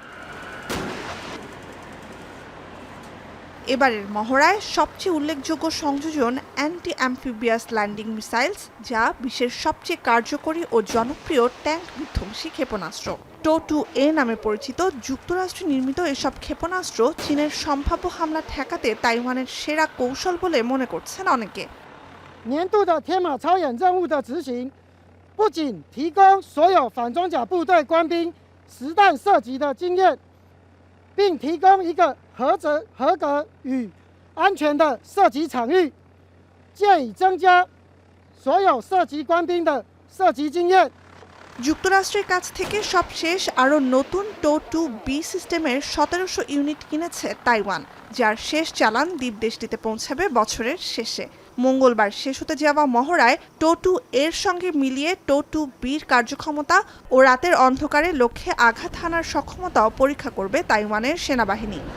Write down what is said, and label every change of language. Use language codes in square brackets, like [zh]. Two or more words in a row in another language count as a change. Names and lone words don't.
[bn] এবারের মহড়ায় সবচেয়ে উল্লেখযোগ্য সংযোজন অ্যান্টি অ্যাম্ফিবিয়াস ল্যান্ডিং মিসাইলস, যা বিশ্বের সবচেয়ে কার্যকরী ও জনপ্রিয় ট্যাঙ্ক বিধ্বংসী ক্ষেপণাস্ত্র। টো-2A নামে পরিচিত যুক্তরাষ্ট্র নির্মিত এসব ক্ষেপণাস্ত্র চীনের সম্ভাব্য হামলা ঠেকাতে তাইওয়ানের সেরা কৌশল বলে মনে করছেন অনেকে। [zh] 年度的天马超演任务的执行，不仅提供所有反装甲部队官兵实弹射击的经验，并提供一个合格与安全的射击场域，借以增加所有射击官兵的射击经验。 [bn] যুক্তরাষ্ট্রের কাছ থেকে সবশেষ আরও নতুন টো-2B সিস্টেমের 1700 ইউনিট কিনেছে তাইওয়ান, যার শেষ চালান দ্বীপদেশটিতে পৌঁছাবে বছরের শেষে। মঙ্গলবার শেষ হতে যাওয়া মহড়ায় টো-2এর সঙ্গে মিলিয়ে টো-2বির কার্যক্ষমতা ও রাতের অন্ধকারে লক্ষ্যে আঘাত হানার সক্ষমতাও পরীক্ষা করবে তাইওয়ানের সেনাবাহিনী।